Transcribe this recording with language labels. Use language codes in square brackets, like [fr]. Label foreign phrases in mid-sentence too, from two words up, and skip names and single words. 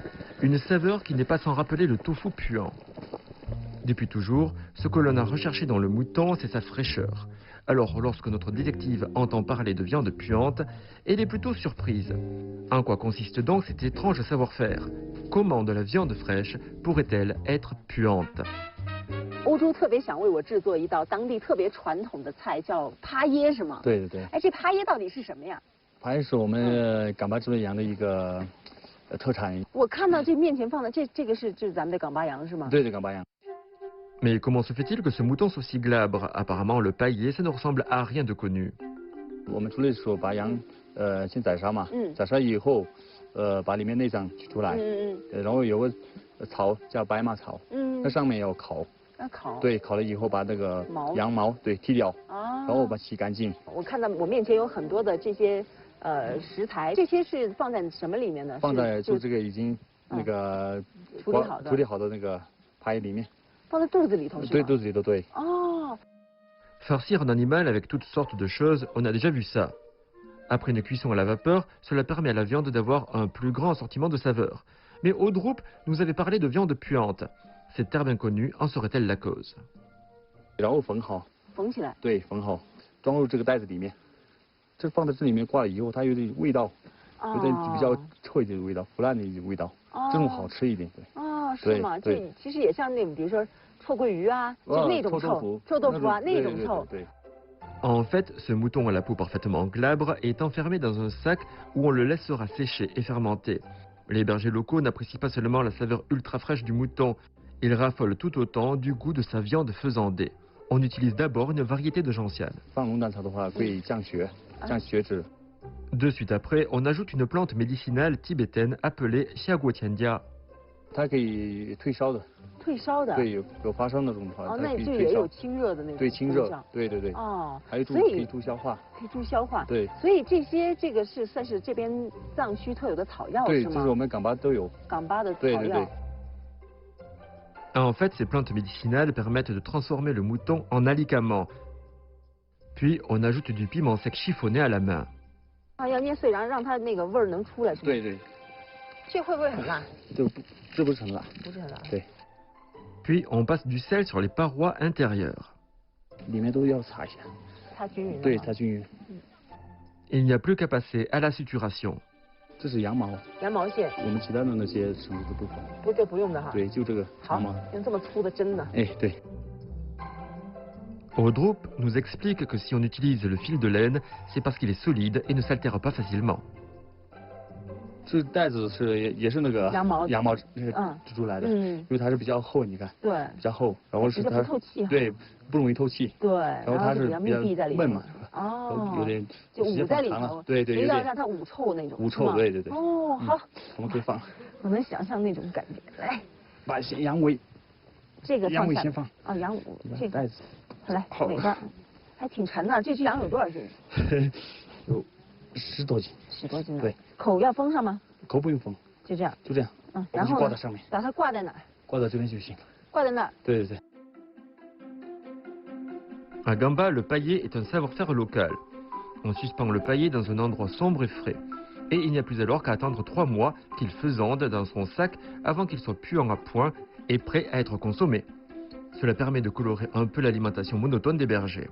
[fr] Une saveur qui n'est pas sans rappeler le tofu puant. Depuis toujours, ce que l'on a recherché dans le mouton, c'est sa fraîcheur. Alors, lorsque notre détective entend parler de viande puante, elle est plutôt surprise. En quoi consiste donc cet étrange savoir-faire? Comment de la viande fraîche pourrait-elle être puante? [zh] 欧洲特别想为我制作一道当地特别传统的菜，叫趴耶，是吗？对对对。哎，这趴耶到底是什么呀？趴耶是我们冈巴之类羊的一个特产。我看到这面前放的这个是咱们的冈巴羊是吗？对对，冈巴羊。 [fr] Mais comment se fait-il que ce mouton soit si glabre? Apparemment, le paillé, ça ne ressemble à rien de connu. [zh] 我们除了说把羊先宰杀嘛，宰杀以后把里面内脏取出来，然后有个草叫白马草，那上面要烤。烤对，烤了以后把那个羊毛对剃掉，然后把洗干净。我看到我面前有很多的这些食材，这些是放在什么里面呢？放在就这个已经那个处理好的那个趴耶里面。放在肚子里头是吗？对，肚子里头对。哦。 [fr] Farcir un animal avec toutes sortes de choses, on a déjà vu ça. Après une cuisson à la vapeur, cela permet à la viande d'avoir un plus grand assortiment de saveurs. Mais Odrup nous avait parlé de viande puante. Cette terme inconnue en serait-elle la cause? [zh] 然后缝好。缝起来。对，缝好，装入这个袋子里面。这放在这里面挂了以后，它有点味道，有点比较臭一点的味道，腐烂的一点味道，这种好吃一点。对。哦，是吗？这其实也像那种，比如说臭鳜鱼啊，就那种臭，臭豆腐啊那种臭。对。 [fr] En fait, ce mouton à la peau parfaitement glabre est enfermé dans un sac où on le laissera sécher et fermenter. Les bergers locaux n'apprécient pas seulement la saveur ultra fraîche du mouton, ils raffolent tout autant du goût de sa viande faisandée. On utilise d'abord une variété de gentiane. De suite après, on ajoute une plante médicinale tibétaine appelée xiaguotiandia. [zh] 它可以退烧的。退烧的。对，有发烧那种的话，那就也有清热的那种。对，清热，对。哦。还有可以助消化。可以助消化。对。所以这个是算是这边藏区特有的草药是吗？对，这是我们冈巴都有。冈巴的草药。对。 [fr] En fait, ces plantes médicinales permettent de transformer le mouton en alicament. Puis, on ajoute du piment sec chiffonné à la main. [zh] 啊，要捏碎，然后让它那个味儿能出来，是吧？对对，这会不会很辣？这不是很辣。不是很辣。对， [fr] Puis on passe du sel sur les parois intérieures. [zh] 里面都要擦一下。擦均匀的。对，擦均匀。 [fr] Il n'y a plus qu'à passer à la suturation. [zh] 这是羊毛，羊毛线，我们其他的那些绳子都不放。不，这不用的哈。对，就这个好羊毛。，用这么粗的针呢。哎，对。 [fr] Audrup nous explique que si on utilise le fil de laine, c'est parce qu'il est solide et ne s'altère pas facilement. [zh] 这带子也是那个羊毛织出来的，嗯因为它是比较厚，你看对，比较厚，然后是它比较不透气哈对，不容易透气，对，然后它就是比较密闭在里头闷嘛，哦，有点就捂时间在里头放长了，，对对，所以要有点让它捂臭那种，捂臭是吗对对对哦，好，我们可以放，我能想象那种感觉。来，把羊尾这个放下羊尾先放啊，羊尾这个，带子，来好哪个？还挺沉的，这只羊有多少斤？有10多斤， 10多斤呢。对，口要封上吗？口不用封，就这样，就这样，嗯，我们就然后呢挂在上面，把它挂在哪儿？挂到这边就行了。挂在那儿。对对对。 [fr] À Gamba, le paillet est un savoir-faire local. On suspend le paillet dans un endroit sombre et frais. Et il n'y a plus alors qu'à attendre 3 mois qu'il faisande dans son sac avant qu'il soit puant à point et prêt à être consommé. Cela permet de colorer un peu l'alimentation monotone des bergers.